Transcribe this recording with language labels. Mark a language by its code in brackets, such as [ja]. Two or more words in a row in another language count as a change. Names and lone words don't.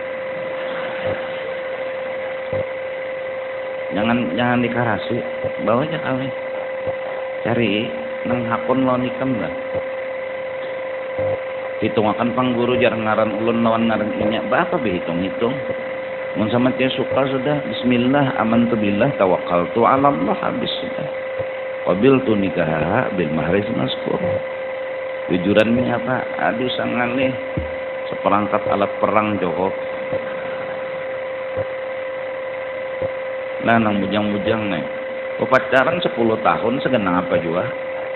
[bjn] Jangan dikarasi. Bawa aja kawin. Cari nang hakun lo nikam lah. Hitung akan pangguru jarang ngaran ulun lawan ngaran inya. Apa be hitung-hitung? Mun sama dia suka sudah [ar] بسم الله آمنت بالله توكلت على الله, [bjn] habis sudah. [ar] قبلت نكاح بالمهر المذكور. [bjn] Tujurannya apa? Aduh sangalih seperangkat alat perang Joko. Nah nang bujang-bujang nih. Pacaran 10 tahun segenang apa juga?